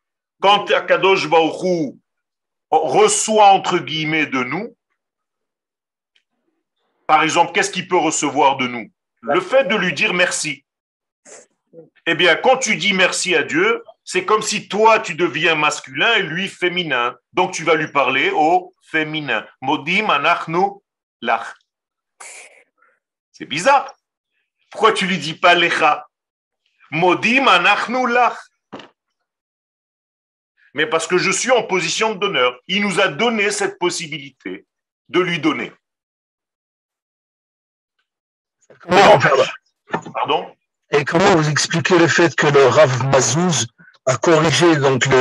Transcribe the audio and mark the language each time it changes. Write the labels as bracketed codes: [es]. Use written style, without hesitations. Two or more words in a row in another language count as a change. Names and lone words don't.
[fr] Quand [he] הקדוש ברוך הוא [fr] reçoit entre guillemets de nous, par exemple, qu'est-ce qu'il peut recevoir de nous? Le fait de lui dire merci. Eh bien, quand tu dis merci à Dieu, c'est comme si toi, tu deviens masculin et lui féminin. Donc, tu vas lui parler au féminin. [he] מודים אנחנו לך. [fr] C'est bizarre. Pourquoi tu lui dis pas lecha? [he] מודים אנחנו לך. [fr] Mais parce que je suis en position de donneur. Il nous a donné cette possibilité de lui donner. Pardon? Et comment vous expliquez le fait que le Rav Mazouz a corrigé donc